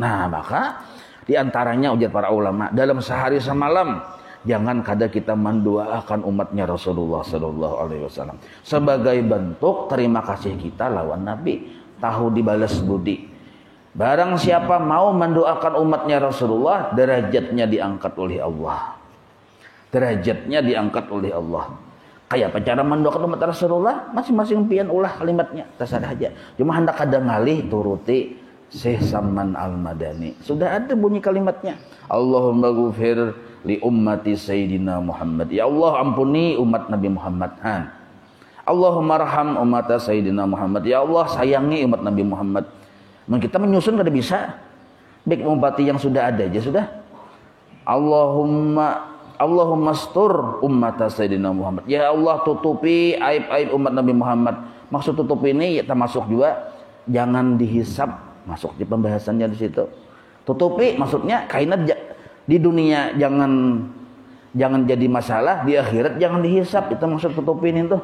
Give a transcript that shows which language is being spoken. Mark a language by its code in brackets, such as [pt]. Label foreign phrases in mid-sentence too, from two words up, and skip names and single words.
[id] Nah, maka diantaranya ujar para ulama, dalam sehari semalam jangan kadang kita mendoakan umatnya Rasulullah [ar] صلى الله عليه وسلم [id] sebagai bentuk terima kasih kita lawan Nabi, tahu dibalas budi. Barang siapa mau mendoakan umatnya Rasulullah, derajatnya diangkat oleh Allah. Derajatnya diangkat oleh Allah. Kayak apa cara mendoakan umat Rasulullah? Masing-masing pian ulah kalimatnya, terserah aja. Cuma hendak ada ngalih turuti Syekh Saman Al-Madani. Sudah ada bunyi kalimatnya. [ar] اللهم اغفر لأمة سيدنا محمد. [id] Ya Allah ampuni umat Nabi Muhammad. [ar] اللهم ارحم أمة سيدنا محمد. [id] Ya Allah sayangi umat Nabi Muhammad. Kita menyusun kada bisa. Baik umpati yang sudah ada aja sudah. [ar] اللهم استر أمة سيدنا محمد. [id] Ya Allah tutupi aib-aib umat Nabi Muhammad. Maksud tutup ini ya termasuk juga jangan dihisap, masuk di pembahasannya di situ. Tutupi maksudnya kainat di dunia jangan jadi masalah, di akhirat jangan dihisap, itu maksud tutupin itu.